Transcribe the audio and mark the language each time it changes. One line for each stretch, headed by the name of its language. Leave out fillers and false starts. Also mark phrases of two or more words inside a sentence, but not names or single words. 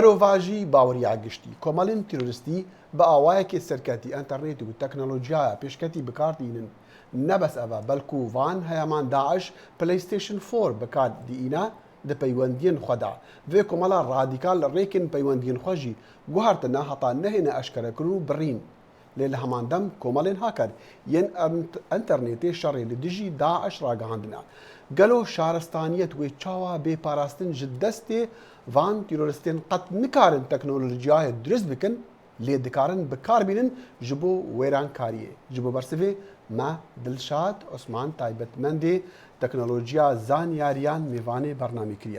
Kurdish: مرۆڤاژی باوەڕیا گشتی کۆمەڵین تیرۆریستی بە ئاوایەکی سەرکەتی ئەنتەرنێت و تەکنۆلۆژیایە پێشکەتی بکاردینن نەبەس ئەوە بەڵکو وان هەیەمان داعش پلەیستیشن 4 بکاردینە د پەیوەندیên xwe da vê komela radîkal li rêkên peywendiyên xwe jî guhartine heta nehêne eşkerekirin û birîn lê li heman dem komelên haker yên enternêtê şerê li dijî Daeş ragihandine gelo şaristaniyet wê çawa bêparastin ji destê van tîroristên qet nikarin teknolojiyayê durist bikin lê dikarin bikarbînin ji bo wêrankariyê ji bo bersivê me Dilşad Osman taybetmendê teknolojiya zanyariyan mêvanê bernamî kiriye.